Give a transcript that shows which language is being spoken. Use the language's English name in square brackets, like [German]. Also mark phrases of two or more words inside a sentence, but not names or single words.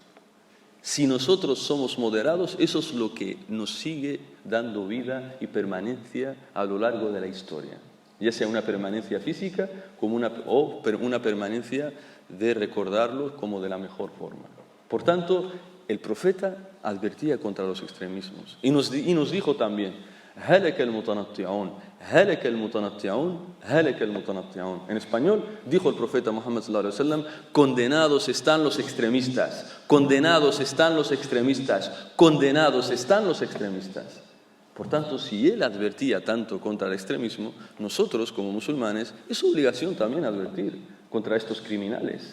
[Spanish] Si nosotros somos moderados, eso es lo que nos sigue dando vida y permanencia a lo largo de la historia. Ya sea una permanencia física o una permanencia de recordarlo como de la mejor forma. Por tanto, el profeta advertía contra los extremismos. Y nos dijo también: [Arabic] هلك المتنطعون هلك المتنطعون هلك المتنطعون. [Spanish] En español dijo el profeta Muhammad [Arabic] صلى الله عليه وسلم: [Spanish] condenados están los extremistas, condenados están los extremistas, condenados están los extremistas. Por tanto, si él advertía tanto contra el extremismo, nosotros como musulmanes es obligación también advertir contra estos criminales.